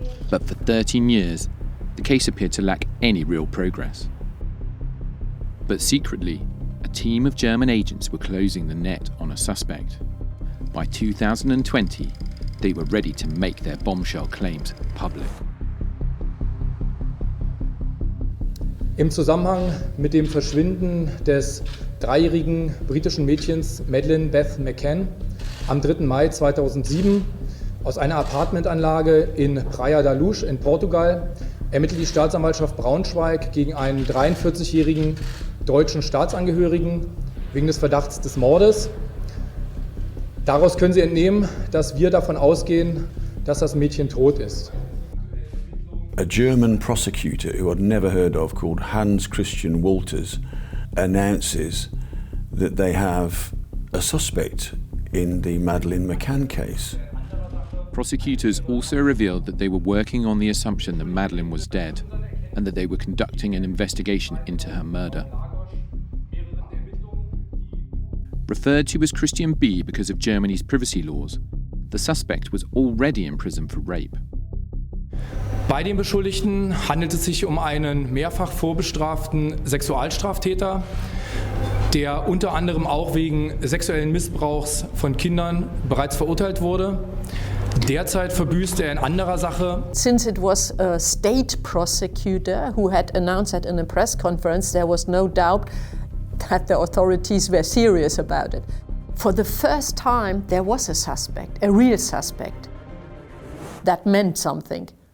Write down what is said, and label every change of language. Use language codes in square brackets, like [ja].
[en] But for 13 years, the case appeared to lack any real progress. But secretly, a team of German agents were closing the net on a suspect. By 2020, they were ready to make their bombshell claims public. [de] Im Zusammenhang mit dem Verschwinden des 3-jährigen britischen Mädchens Madeleine Beth McCann am 3. Mai 2007 aus einer Apartmentanlage in Praia da Luz in Portugal ermittelt die Staatsanwaltschaft Braunschweig gegen einen 43-jährigen deutschen Staatsangehörigen wegen des Verdachts des Mordes. Daraus können Sie entnehmen, dass wir davon ausgehen, dass das Mädchen tot ist. [en] A German prosecutor who I'd never heard of, called Hans Christian Walters, announces that they have a suspect in the Madeleine McCann case. Prosecutors also revealed that they were working on the assumption that Madeleine was dead and that they were conducting an investigation into her murder. Referred to as Christian B. because of Germany's privacy laws, the suspect was already in prison for rape. [de] Bei den Beschuldigten handelt es sich um einen mehrfach vorbestraften Sexualstraftäter, der unter anderem auch wegen sexuellen Missbrauchs von Kindern bereits verurteilt wurde. Derzeit verbüßt er in anderer Sache. [en] Since it was a state prosecutor who had announced that in a press conference, there was no doubt that the authorities were serious about it. For the first time, there was a suspect, a real suspect. That meant something.